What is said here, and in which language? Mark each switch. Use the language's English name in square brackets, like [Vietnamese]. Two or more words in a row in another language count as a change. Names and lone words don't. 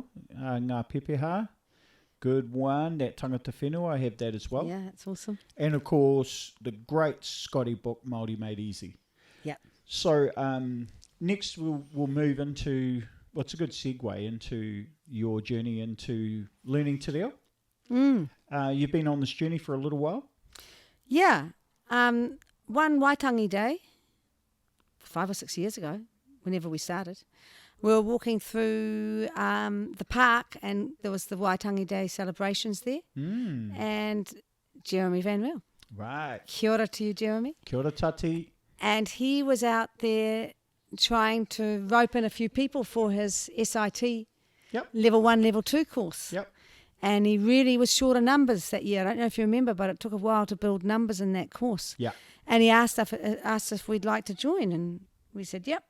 [Māori] Ngā Pepeha, [English] good one. That [Māori] Tangata Whenua, [English] I have that as well. Yeah, that's awesome. And of course, the great Scotty book, Māori Made Easy. Yeah. So next we'll move into, what's a good segue into your journey into learning [Māori] te reo. [English] You've been on this journey for a little while. Yeah. One Waitangi day, 5 or 6 years ago, whenever we started, we were walking through the park and there was the Waitangi Day celebrations there. And Jeremy Van Riel. Right. [Māori] Kia ora [English] to you, Jeremy. [Māori] Kia ora tati. [English] And he was out there trying to rope in a few people for his SIT Level 1, Level 2 course. Yep. And he really was short of numbers that year. I don't know if you remember, but it took a while to build numbers in that course. Yeah. And he asked if we'd like to join, and we said, yep.